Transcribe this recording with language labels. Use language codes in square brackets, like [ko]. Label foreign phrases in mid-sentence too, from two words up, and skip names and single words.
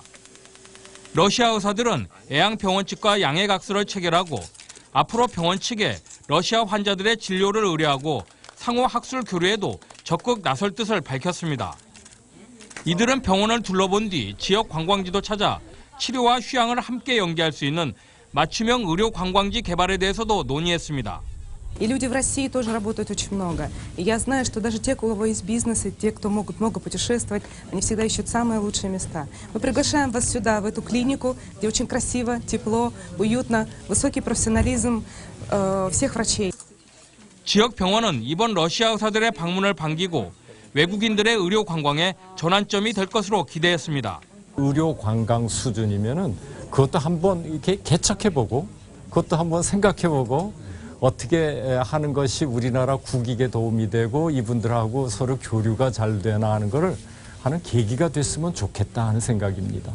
[ko] 러시아 의사들은 애양병원 측과 양해각서를 체결하고 앞으로 병원 측에 러시아 환자들의 진료를 의뢰하고 상호 학술 교류에도 적극 나설 뜻을 밝혔습니다. 이들은 병원을 둘러본 뒤 지역 관광지도 찾아 치료와 휴양을 함께 연계할 수 있는 맞춤형 의료 관광지 개발에 대해서도 논의했습니다. [ru] И люди в России тоже работают очень много. И я знаю, что даже те, у кого есть бизнес, и те, кто могут много путешествовать, они всегда ищут самые лучшие места. Мы приглашаем вас сюда, в эту клинику, где очень красиво, тепло, уютно, высокий профессионализм всех врачей. [ko] 지역 병원은 이번 러시아 의사들의 방문을 반기고 외국인들의 의료 관광에 전환점이 될 것으로 기대했습니다. 의료 관광 수준이면은 그것도 한번 이렇게 개척해보고 그것도 한번 생각해보고 어떻게 하는 것이 우리나라 국익에 도움이 되고 이분들하고 서로 교류가 잘 되나 하는 거를 하는 계기가 됐으면 좋겠다 하는 생각입니다.